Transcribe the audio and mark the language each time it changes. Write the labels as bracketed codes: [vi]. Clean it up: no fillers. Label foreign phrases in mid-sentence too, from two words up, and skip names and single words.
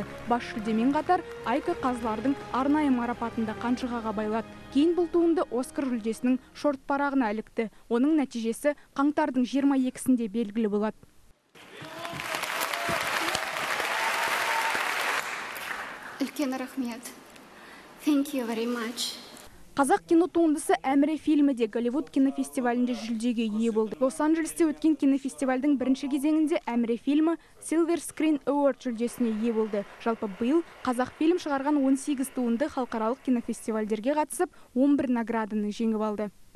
[kk] Бас жүлдемен қатар Айка қазылардың арнайы марапатында қанжығаға байлады. Кейін бұл туынды Оскар жүлдесінің шорт парағына ілікті. Оның нәтижесі қаңтардың 22-сінде белгілі болады. Үлкен рахмет. [en] Thank you very much. [kk] Қазақ кино туындысы Әміре фильмі де Голливуд кинофестивалінде жүлдеге ие болды. Лос-Анджелесте өткен кинофестивальдің бірінші кезеңінде Әміре фильмі Silver Screen Award жүлдесіне ие болды. Жалпы биыл қазақ фильм шығарған 18 туынды халықаралық кинофестивальдерге қатысып, 11 награданы жеңіп алды.